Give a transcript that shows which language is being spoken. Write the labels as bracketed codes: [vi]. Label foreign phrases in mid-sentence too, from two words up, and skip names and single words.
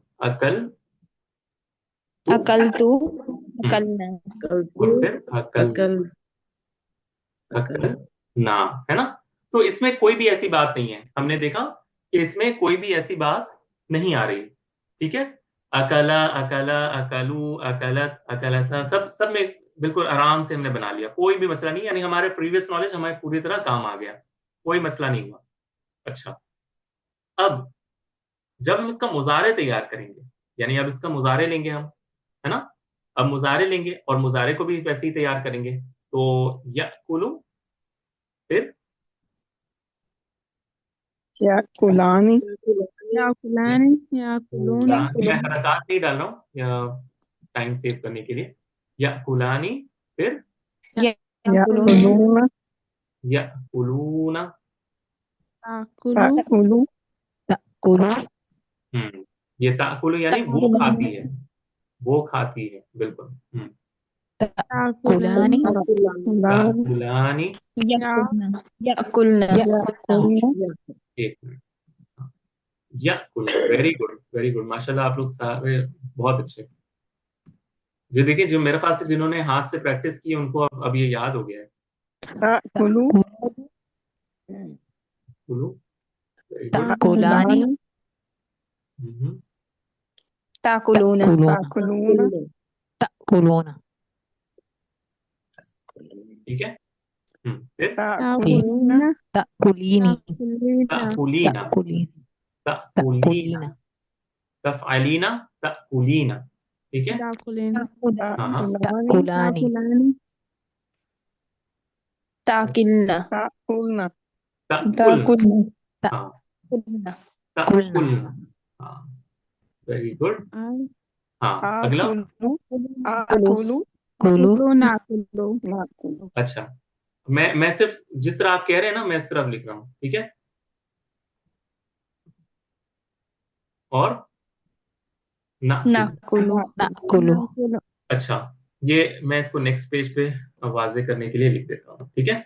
[ar] أكلتُ. أكلتُ, हम्म। अकल न। अकल [hi] और [ar] तू, [hi] फिर अकल, [ar] अकल, अकल। أكلنا, [hi] है ना। तो इसमें कोई भी ऐसी बात नहीं है, हमने देखा कि इसमें कोई भी ऐसी बात नहीं आ रही। ठीक है। [ar] أكلا، أكلا، أكلوا، أكلت، أكلتا, [hi] सब सब में बिल्कुल आराम से हमने बना लिया, कोई भी मसला नहीं, यानी हमारे [en] previous knowledge [hi] हमारे पूरी तरह काम आ गया, कोई मसला नहीं हुआ। अच्छा, अब जब हम इसका मुजारे तैयार करेंगे, यानी अब इसका मुजारे लेंगे हम, है ना। अब मुजारे लेंगे और मुजारे को भी वैसे ही तैयार करेंगे। तो यकुलु, फिर [ar] يأكلانِ, या या كلان، يأكلون. [hi] कुलानी, मैं हरकत नहीं डाल रहा हूँ या टाइम सेव करने के लिए। [ar] يأكلانِ, फिर या या कुलून, कुलूना, يأكلونَ. ताकुलू, ताकुलू, ताकुलू, [hi] ये ताकुलु यानी वो [ar] ताकुलान, [hi] खाती है, वो खाती है, बिल्कुल। [ar] ताकुलान, ताकुलानी, ताकुलानी, ताकुलानी। يـ يأكلن. يأكلن. [hi] एक मिनट। [ar] يأكلن, [en] very good, very good, [hi] माशाल्लाह, आप लोग सारे बहुत अच्छे। जो देखिए, जो मेरे पास से जिन्होंने हाथ से प्रैक्टिस की उनको अब ये याद हो गया है। [ar] ताकुलू, कुलू, [en] very good. [ar] ताकुलानी, ताकुलानी, ताकुलून, ताकुलूना, ताकुलूना, ताकुलूना। [hi] ठीक है। फिर ठीक। [ar] ताकुलूना, ताकुलून, ताकुलीनी, ताकुलीना, तकुलीना, ताकुलीन, तकुलीना, ताकुलीना, تفعلين، تأكلين. [hi] ठीक है। [ar] ताकुलीन, [hi] हाँ हाँ। [ar] ताकुलानी, ताकुलानी, تأكلان، تأكلن, ताकुलना, तकुलना। ताकुलना, [hi] हाँ, [ar] ताकुलना, ताकुलना, तकुलना। हाँ, [en] very good. [hi] हाँ, अगला। [ar] आकुलू, कुलू, आकुलू, कुलू, كلوا نأكل. नाकुलू। [hi] अच्छा, मैं सिर्फ जिस तरह आप कह रहे हैं ना, मैं सिर्फ लिख रहा हूँ, ठीक है। और [ar] ना नाकुल। कुलू, नाकुलू, نأكل. [hi] अच्छा, ये मैं इसको नेक्स्ट पेज पे वाजे करने के लिए लिख देता हूँ, ठीक है।